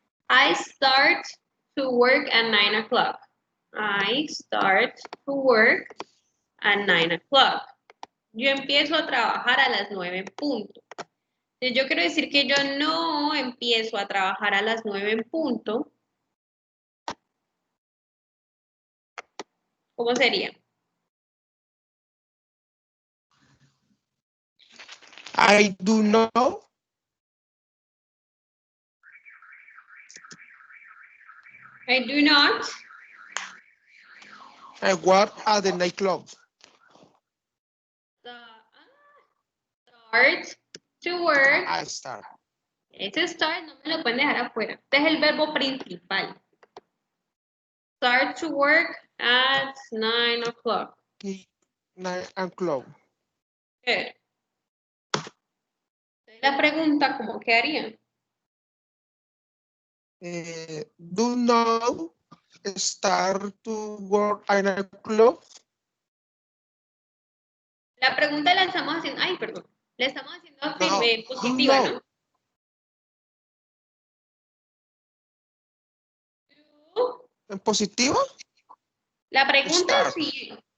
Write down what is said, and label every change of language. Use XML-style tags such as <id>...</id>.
<en>I start to work at 9 o'clock. I start to work at 9 o'clock.</en> <es>Yo empiezo a trabajar a las 9 en punto. Entonces, yo quiero decir que yo no empiezo a trabajar a las 9 en punto. ¿Cómo sería?</es> <en>I do not. I do not I work at the nightclub. start to work. I start.</en> <es>Ese start no me lo pueden dejar afuera. Este es el verbo principal.</es> <en>Start to work at 9 o'clock. 9 o'clock. Okay.</en> <es>La pregunta, ¿cómo quedaría?</es> <en>Do not start to work at 9 o'clock.</en> <es>La pregunta la estamos haciendo, ay, perdón, la estamos haciendo positiva, no. ¿no? ¿En positivo? La pregunta</es> <en>Start.</en> <es>sí.</es>